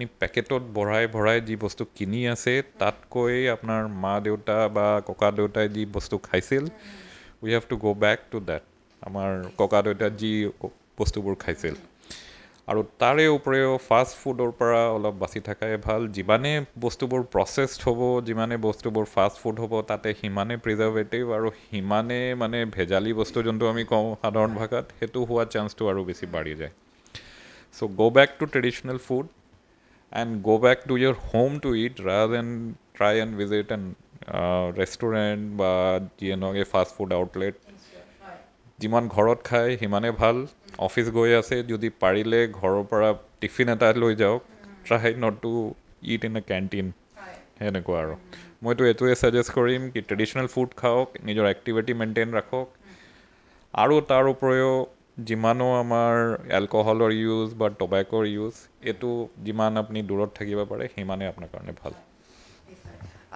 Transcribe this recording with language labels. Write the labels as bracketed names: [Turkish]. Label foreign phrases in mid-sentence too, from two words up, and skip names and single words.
[Assamese] পেকেটত ভৰাই যি বস্তু কিনি আছে তাতকৈ আপোনাৰ মা দেউতা বা ককা দেউতাই যি বস্তু খাইছিল [English] We have to go back to date [Assamese] আমাৰ ককা দেউতাই যি বস্তুবোৰ খাইছিল আৰু তাৰে উপৰিও ফাষ্ট ফুডৰ পৰা অলপ বাচি থকাই ভাল যিমানে বস্তুবোৰ প্ৰচেছড হ'ব যিমানে বস্তুবোৰ [English] fast food [Assamese] হ'ব তাতে সিমানে প্ৰিজাৰ্ভেটিভ আৰু সিমানে মানে ভেজালি বস্তু যোনটো আমি কওঁ সাধাৰণ ভাষাত সেইটো হোৱা চান্সটো আৰু বেছি বাঢ়ি যায় [English] So go back to traditional food and go back to your home to eat rather than try and visit an restaurant [Assamese] বা যিয়ে নহওক এই [English] fast food outlet [Assamese] যিমান ঘৰত খায় সিমানে ভাল অফিচ গৈ আছে যদি পাৰিলে ঘৰৰ পৰা টিফিন এটা লৈ যাওক [English] try not to eat in a canteen [Assamese] সেনেকুৱা আৰু মইতো এইটোৱে ছাজেষ্ট কৰিম কি [English] traditional food [Assamese] খাওক নিজৰ [English] activity maintain [Assamese] ৰাখক আৰু তাৰ উপৰিও যিমানো আমাৰ এলকহলৰ ইউজ বা টবেকৰ ইউজ এইটো যিমান আপুনি দূৰত থাকিব পাৰে সিমানে আপোনাৰ কাৰণে ভাল